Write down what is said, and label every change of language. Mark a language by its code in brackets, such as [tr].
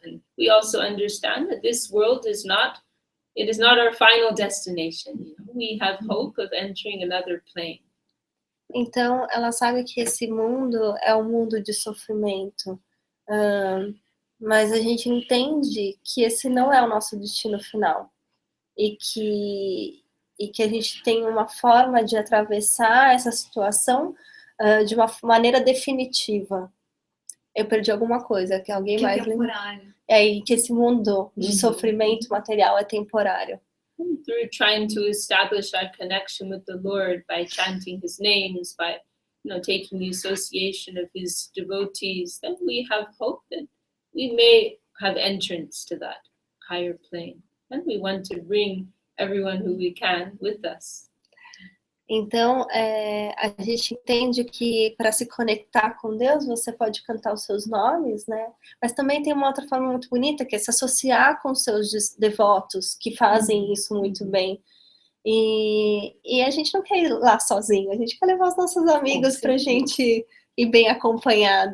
[en] And we also understand that this world is not our final destination. We have hope of entering another plane. [pt] Então, ela sabe que esse mundo é um mundo de sofrimento. Mas a gente entende que esse não é o nosso destino final. E que a gente tem uma forma de atravessar essa situação de uma maneira definitiva. Eu perdi alguma coisa, que alguém mais lembra. E que esse mundo de sofrimento material é temporário. [en] Through trying to establish our connection with the Lord by chanting His names, by taking the association of His devotees, then we have hope that we may have entrance to that higher plane. And we want to bring everyone who we can with us. [pt] Então, a gente entende que para se conectar com Deus, você pode cantar os seus nomes, né? Mas também tem uma outra forma muito bonita, que é se associar com seus devotos, que fazem isso muito bem. E a gente não quer ir lá sozinho, a gente quer levar os nossos amigos para a gente ir bem acompanhado.